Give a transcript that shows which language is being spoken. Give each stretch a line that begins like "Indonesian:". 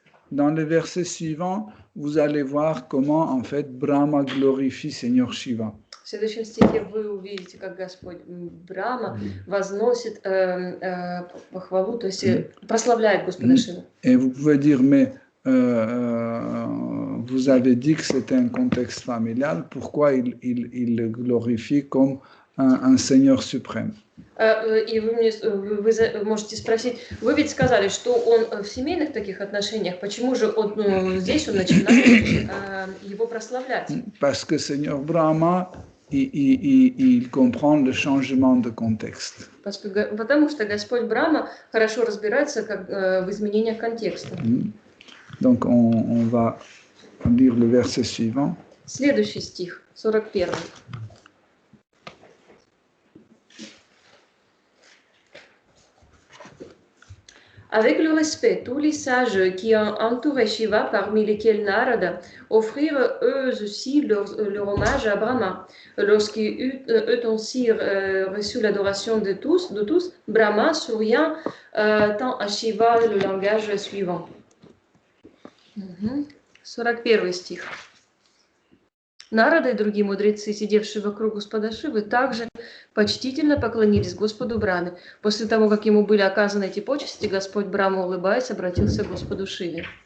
French: Dans les versets suivants, vous allez voir comment en fait Brahma glorifie Seigneur Shiva.
Russian: В следующем стихе вы увидите, как Господь Брахма возносит похвалу, то есть прославляет Господа Шиву.
French: Et vous pouvez dire, mais vous avez dit que c'était un contexte familial, pourquoi il le glorifie comme un Seigneur suprême?
Russian: И вы можете спросить, вы ведь сказали, что он в семейных таких отношениях, почему же здесь он начинает его прославлять?
French: Parce que Seigneur Brahma, il comprend le changement de contexte.
Russian: Потому что Господь Брахма хорошо разбирается в изменениях контекста.
French: Donc on va lire le verset suivant.
Russian: Следующий стих, 41.
French: Avec le respect, tous les sages qui ont entouré Shiva, parmi lesquels Narada, offrirent eux aussi leur hommage à Brahma. Lorsqu'eux aussi reçu l'adoration de tous, Brahma, souriant, tend à Shiva le langage suivant.
Russian: 41 стих. Нарада и другие мудрецы, сидевшие вокруг Господа Шивы, также почтительно поклонились Господу Брахме. После того, как ему были оказаны эти почести, Господь Брахма, улыбаясь, обратился к Господу Шиве.